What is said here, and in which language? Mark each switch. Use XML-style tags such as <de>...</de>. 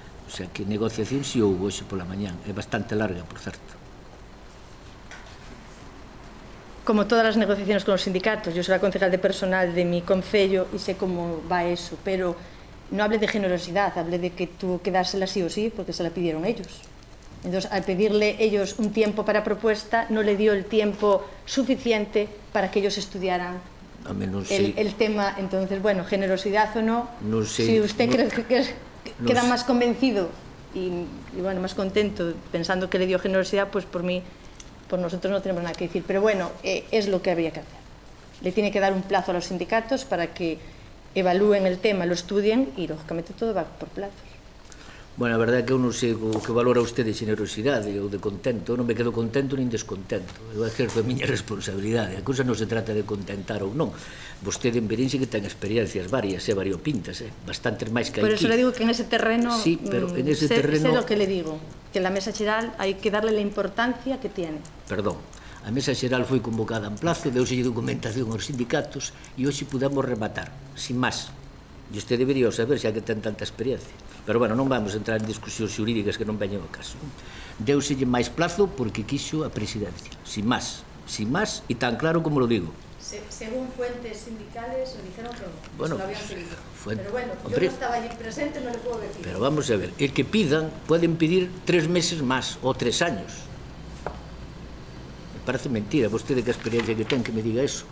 <gl>O sea que negociación si houve hoxe pola mañán, é bastante larga, por certo.</gl> <es>Como todas las negociaciones con los sindicatos, yo soy la concejal de personal de mi concello y sé cómo va eso, pero no hablé de generosidad, hablé de que tuvo que dársela sí o sí porque se la pidieron ellos. Entonces, al pedirle ellos un tiempo para propuesta, no le dio el tiempo suficiente para que ellos estudiaran el tema. Entonces, bueno, generosidad o no, si usted cree que queda más convencido y bueno, más contento pensando que le dio generosidad, pues por nosotros no tenemos nada que decir. Pero bueno, es lo que habría que hacer. Le tiene que dar un plazo a los sindicatos para que evalúen el tema, lo estudien y lógicamente todo va por plazos.</es> <gl>Bueno, a verdade é que eu non sei o que valora usted de generosidade ou de contento. Eu non me quedo contento nin descontento. Eu exerzo a miña responsabilidade. A cousa non se trata de contentar ou non. Vostede en Verín que ten experiencias varias e variopintas, bastantes máis que</gl> <es>Por</es> <gl>aquí.</gl> <es>eso le digo que en ese terreno, sí, pero en ese terreno... sé lo que le digo, que en la</es> <gl>mesa xeral hai</gl> <es>que darle la importancia que tiene.</es> <gl>Perdón, a mesa xeral foi convocada en plazo, deuselle documentación aos sindicatos e hoxe podemos rematar, sin máis. E usted debería saber, xa que ten tanta experiencia. Pero, bueno, non vamos entrar en discusións xurídicas que non veñen ao caso. Deuselle máis plazo porque quixo a presidencia, sin máis, e tan claro como lo digo.</gl> <es>Según fuentes sindicales, lo dijeron que bueno, se lo habían pedido. Pero bueno, yo no estaba allí presente, no le puedo decir. Pero vamos a ver, el que pidan, pueden pedir 3 meses más o 3 años. Me parece mentira,</es> <gl>vostede que a experiencia que ten que me diga eso.</gl>